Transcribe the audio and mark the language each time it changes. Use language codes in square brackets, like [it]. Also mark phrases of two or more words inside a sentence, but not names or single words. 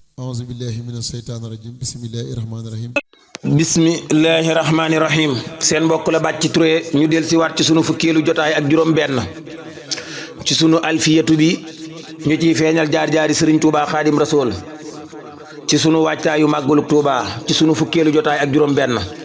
[ar] أعوذ بالله من الشيطان الرجيم. بسم الله الرحمن الرحيم. بسم الله الرحمن الرحيم. [wo] Seen mbokk la Bàcci Touré, ñu del si waat ci sunu fukkeelu jotaay ak juróom benn ci sunu alfiyatu bi, ñu ciy feeñal jaar-jaari Sëriñ Tuubaa Xaadim Rasuul ci sunu wàccaayu màggalu Tuubaa ci sunu fukkeelu jotaay ak juróom benn.